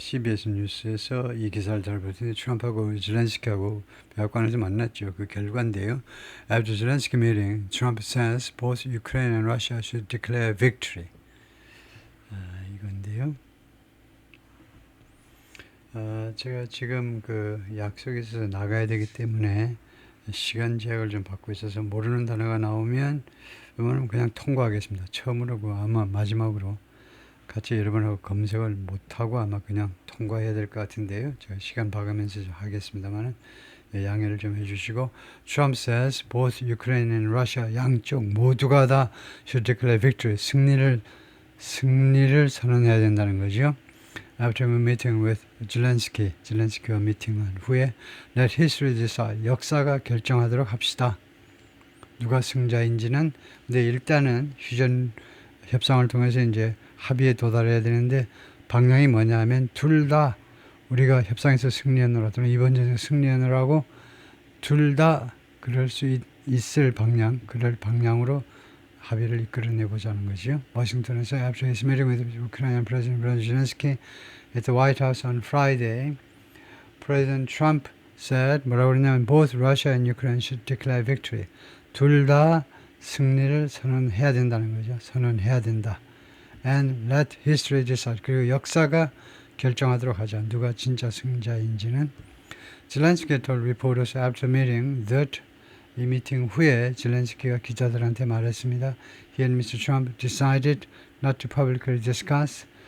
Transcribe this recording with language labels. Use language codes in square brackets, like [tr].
[ko] CBS 뉴스에서 이 기사를 잘 봤더니 트럼프하고 zelensky하고 백악관에서 만났죠. 그 결과인데요. [en] After Zelensky meeting, Trump says both Ukraine and Russia should declare victory. [ko] 이건데요. 제가 지금 그 약속이 있어서 나가야 되기 때문에 시간 제약을 좀 받고 있어서 모르는 단어가 나오면 이거는 그냥 통과하겠습니다. 처음으로 아마 마지막으로 같이 여러분하고 검색을 못하고 아마 그냥 통과해야 될 것 같은데요. 제가 시간 봐가면서 하겠습니다만 양해를 좀 해주시고 [en] Trump says both Ukraine and Russia [ko] 양쪽 모두가 다 [en] should declare victory [ko] 승리를 선언해야 된다는 거죠. [en] After a meeting with [ko] zelensky와 미팅한 후에 [en] let history decide [ko] 역사가 결정하도록 합시다. 누가 승자인지는 근데 일단은 휴전 협상을 통해서 이제 합의에 도달해야 되는데 방향이 뭐냐 하면 둘 다 우리가 협상에서 승리하느라 또는 이번 전쟁에서 승리하느라고 둘 다 그럴 수 있을 방향 그럴 방향으로 합의를 이끌어내 보자는 거죠. 워싱턴에서 [en] after his meeting with Ukrainian President Zelensky at the White House on Friday, President Trump said [ko] 뭐라고 그러냐면 [en] both Russia and Ukraine should declare victory. [ko] 둘 다 승리를 선언해야 된다는 거죠. 선언해야 된다. [en] And let history decide. [ko] 그리고 역사가 결정하도록 하자. 누가 진짜 승자인지는. [en] Zelensky told reporters after meeting that [ko] 이 미팅 후에 zelensky가 기자들한테 말했습니다. [en] He and Mr. Trump decided not to publicly discuss.